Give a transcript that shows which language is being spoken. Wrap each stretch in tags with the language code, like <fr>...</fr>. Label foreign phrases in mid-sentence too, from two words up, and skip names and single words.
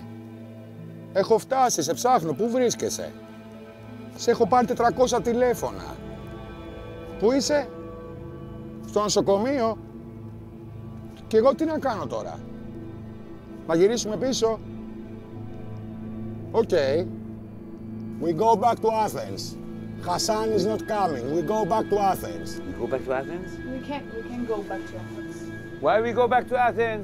<el>Έχω φτάσει, σε ψάχνω, πού βρίσκεσαι? Σε έχω πάρει 400 τηλέφωνα. Πού είσαι? Στο νοσοκομείο? Και εγώ τι να κάνω τώρα? Να γυρίσουμε πίσω?</el> <en>Okay. We go back to Athens. Hassan is not coming. We go back to Athens. We go back to Athens? We can go back to Athens. Why we go back to Athens?</en>